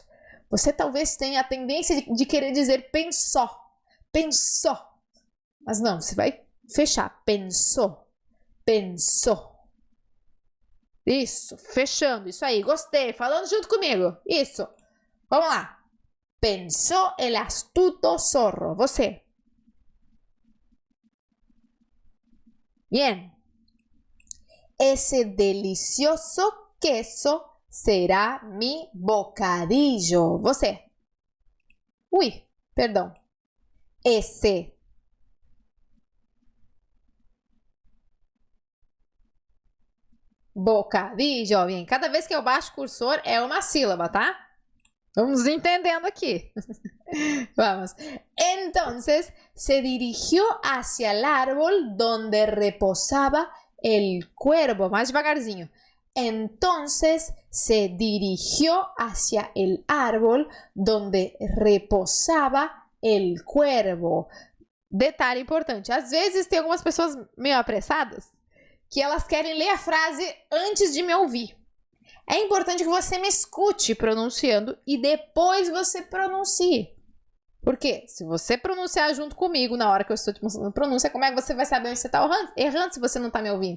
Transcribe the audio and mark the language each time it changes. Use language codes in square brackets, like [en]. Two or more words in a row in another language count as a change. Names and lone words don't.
[pt] Você talvez tenha a tendência de querer dizer pensou. Mas não, você vai fechar. Pensou. Isso, fechando. Isso aí, gostei. Falando junto comigo. Isso. Vamos lá. Pensou [es] el astuto zorro. [pt] Você. [es] Bien. Ese delicioso queso será mi bocadillo. [pt] Você. Ui, perdão. Esse. [es] Bocadillo. [pt] Bem, cada vez que eu baixo o cursor é uma sílaba, tá? Vamos entendendo aqui. Vamos. [es] Entonces, se dirigió hacia el árbol donde reposaba el cuervo. [pt] Mais devagarzinho. [es] Entonces, se dirigió hacia el árbol donde reposaba el cuervo. [pt] Detalhe importante. Às vezes tem algumas pessoas meio apressadas que elas querem ler a frase antes de me ouvir. É importante que você me escute pronunciando e depois você pronuncie. Porque se você pronunciar junto comigo na hora que eu estou te mostrando a pronúncia, como é que você vai saber onde você está errando se você não está me ouvindo?